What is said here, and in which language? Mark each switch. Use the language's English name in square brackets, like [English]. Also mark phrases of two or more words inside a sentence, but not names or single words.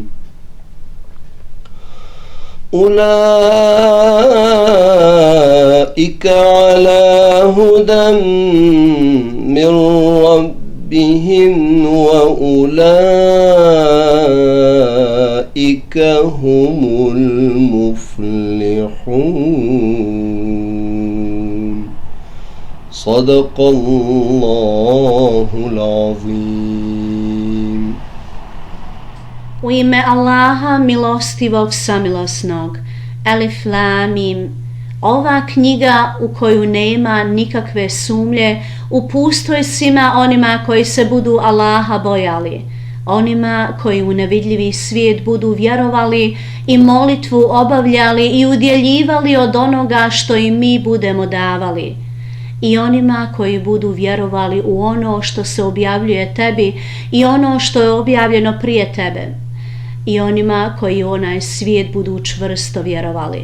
[Arabic] أولئك على هدى من ربهم وأولئك هم المفلحون صدق الله العظيم. [Bosnian] U ime Allaha milostivog samilosnog. Elif lam mim. Ova knjiga u koju nema nikakve sumnje upustvo je svima onima koji se budu Allaha bojali, onima koji u nevidljivi svijet budu vjerovali i molitvu obavljali i udjeljivali od onoga što im mi budemo davali, i onima koji budu vjerovali u ono što se objavljuje tebi i ono što je objavljeno prije tebe, i onima koji u onaj svijet budu čvrsto vjerovali.